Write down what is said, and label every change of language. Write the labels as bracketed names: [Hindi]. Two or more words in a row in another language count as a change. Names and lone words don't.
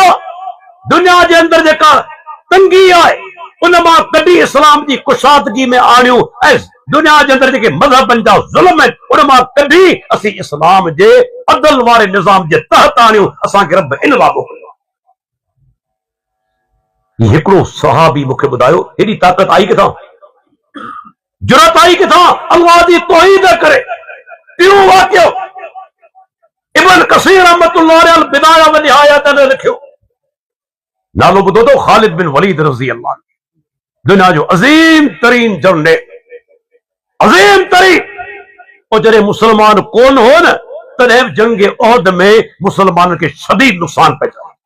[Sindhi] दुनिया जे अंदर जेका तंगी आहे उन मां कढी इस्लाम जी कुशादगी में आणियूं ऐं दुनिया जे अंदर जेके मज़हबनि जा ज़ुल्म आहिनि उन मां कढी असीं इस्लाम जे अदल वारे निज़ाम जे तहत आणियूं। असांखे रब इन लाइ मोकिलियो। हिकिड़ो सहाबी मूंखे ॿुधायो, हेॾी ताक़त आई किथां, जुरत आई किथां? अल्लाह जी तौहीद करे। टियों वाक़ियो इब्न कसीर [Arabic] رحمة الله عليه [Sindhi] बिदाया व निहाया ते लिखियो, नालो ॿुधो तो ख़ालिद बिन वलीद [Arabic] رضي الله, [Sindhi] दुनिया जो अज़ीम तरीन जनरल, अज़ीम तरीन। और जॾहिं मुसलमान कोन हो न तॾहिं जंग उहद में मुसलमाननि खे शदीद नुक़सान पहुचायो।